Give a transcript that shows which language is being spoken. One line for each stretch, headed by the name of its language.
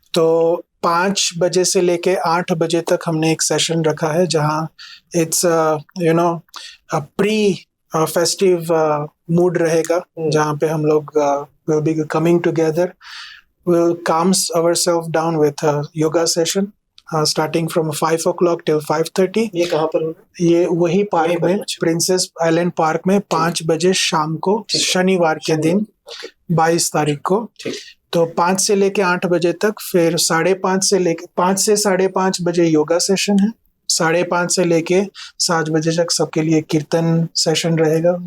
Hindi: तो 5 बजे से लेके 8 बजे तक हमने एक सेशन रखा है, जहाँ
English: it's you know pre festive mood
Hindi: रहेगा, जहाँ पे हम लोग
English: Will be coming together. We'll calm ourselves down with a yoga session starting from 5 o'clock till 5:30.
Hindi: ये कहाँ पर होगा? ये वही पार्क में, प्रिंसेस आइलैंड पार्क में, 5 बजे शाम को, शनिवार के दिन 22 तारीख को. तो 5 से लेके 8 बजे तक, फिर 5 से 5:30 बजे योगा सेशन है, 5:30 से लेके 7 बजे तक सबके लिए कीर्तन सेशन रहेगा.